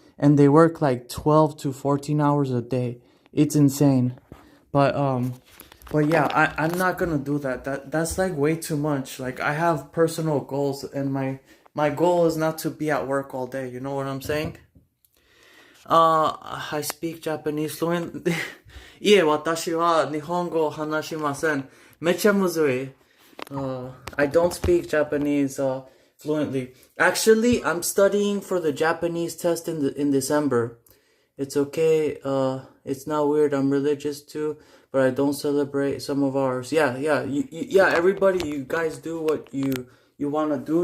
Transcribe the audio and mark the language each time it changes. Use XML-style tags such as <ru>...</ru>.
<en>And they work, like, 12 to 14 hours a day. It's insane. But yeah, I'm not gonna do that. That's, like, way too much. Like, I have personal goals, and my goal is not to be at work all day. You know what I'm saying? I speak Japanese fluent.</en> <ja>いえ、私は日本語を話しません。めっちゃむずい。</ja> <en>I don't speak Japanese fluently. Actually, I'm studying for the Japanese test in December. It's okay. It's not weird. I'm religious too, but I don't celebrate some of ours. Yeah. Everybody, you guys do what you want to do.</en>